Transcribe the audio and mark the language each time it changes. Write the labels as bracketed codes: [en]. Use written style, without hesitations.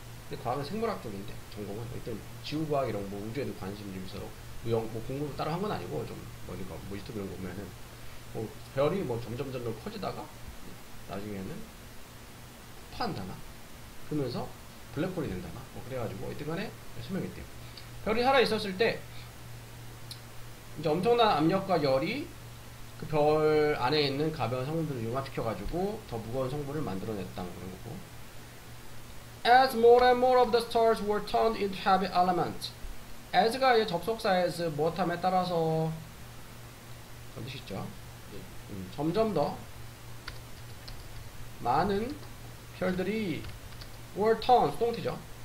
[ko] 근데 과학은 생물학 쪽인데 전공은 일단 지구과학 이런 뭐 우주에도 관심 좀 있어서 뭐 공부를 따로 한 건 아니고 좀 뭐니까 뭐 유튜브 이런 거 보면은 뭐 별이 뭐 점점 커지다가 나중에는 폭파한다나 그러면서 블랙홀이 된다나 뭐 그래가지고 어쨌든간에 수명이 있대요. 별이 살아 있었을 때 이제 엄청난 압력과 열이 그 별 안에 있는 가벼운 성분들을 융합시켜가지고 더 무거운 성분을 만들어냈다는 그런 거고. [en] As more and more of the stars were turned into heavy elements. [ko] as가 이제 접속사 as 무엇함에 따라서 그런 뜻이죠. 점점 더 많은 별들이 were turned, 수동태죠.